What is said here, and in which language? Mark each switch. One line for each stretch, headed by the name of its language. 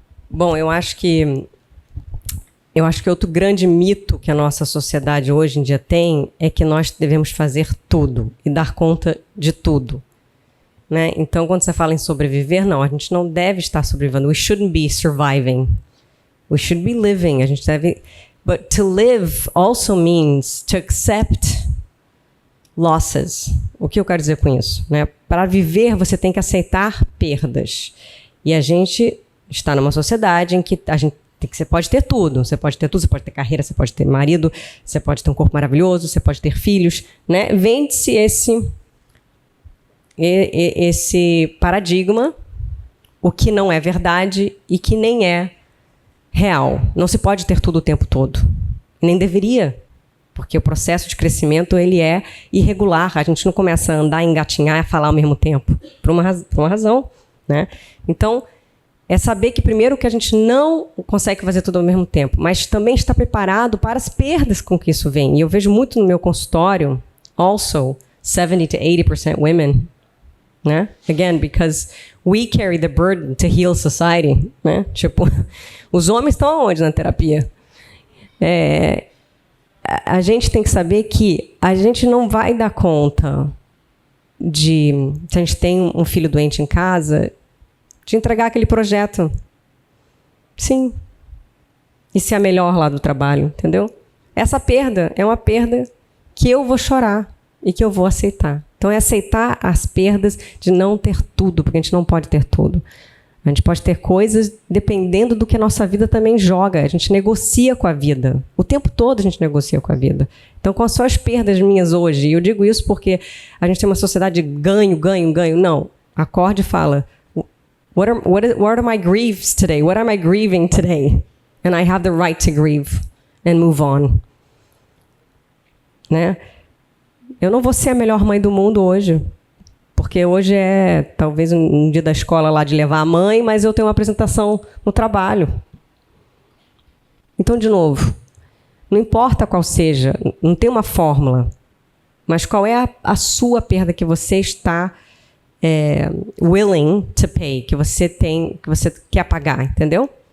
Portuguese: Bom, eu acho que outro grande mito que a nossa sociedade hoje em dia tem é que nós devemos fazer tudo e dar conta de tudo, né? Então, quando você fala em sobreviver, não, a gente não deve estar sobrevivendo.
English: We shouldn't be surviving. We should be living.
Portuguese: A gente deve...
English: But to live also means to accept losses.
Portuguese: O que eu quero dizer com isso, né? Para viver, você tem que aceitar perdas. E a gente está numa sociedade em que você pode ter tudo. Você pode ter tudo, você pode ter carreira, você pode ter marido, você pode ter um corpo maravilhoso, você pode ter filhos, né? Vende-se esse paradigma, o que não é verdade e que nem é real. Não se pode ter tudo o tempo todo. Nem deveria, porque o processo de crescimento ele é irregular. A gente não começa a andar, engatinhar e a falar ao mesmo tempo. Por uma razão, né? Então, é saber que primeiro que a gente não consegue fazer tudo ao mesmo tempo, mas também está preparado para as perdas com que isso vem. E eu vejo muito no meu consultório,
English: also, 70 to 80% women,
Portuguese: né?
English: Again, because we carry the burden to heal society,
Portuguese: né? Tipo, os homens estão aonde na terapia? A gente tem que saber que a gente não vai dar conta de, se a gente tem um filho doente em casa, de entregar aquele projeto. Sim. E ser a melhor lá do trabalho, entendeu? Essa perda é uma perda que eu vou chorar e que eu vou aceitar. Então é aceitar as perdas de não ter tudo, porque a gente não pode ter tudo. A gente pode ter coisas dependendo do que a nossa vida também joga. A gente negocia com a vida. O tempo todo a gente negocia com a vida. Então, quais são as perdas minhas hoje? E eu digo isso porque a gente tem uma sociedade de ganho, ganho, ganho. Não. Acorde e fala,
English: what are my griefs today? What am I grieving today? And I have the right to grieve and move on.
Portuguese: Né? Eu não vou ser a melhor mãe do mundo hoje. Porque hoje é talvez um dia da escola lá de levar a mãe, mas eu tenho uma apresentação no trabalho. Então, de novo, não importa qual seja, não tem uma fórmula, mas qual é a sua perda que você está
English: willing to pay,
Portuguese: que você quer pagar, entendeu?